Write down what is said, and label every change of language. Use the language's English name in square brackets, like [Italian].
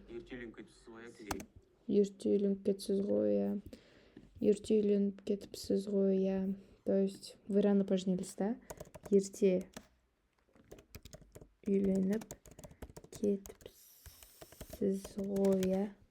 [Kazakh] Ертелініп кетіпсіз ғой, әке. Ертелініп кетсіз ғой, иә. Ертелініп кетіпсіз ғой, иә. [Russian] То есть вы рано поженились, да? [Kazakh] Ерте үйленіп кетіпсіз ғой, иә.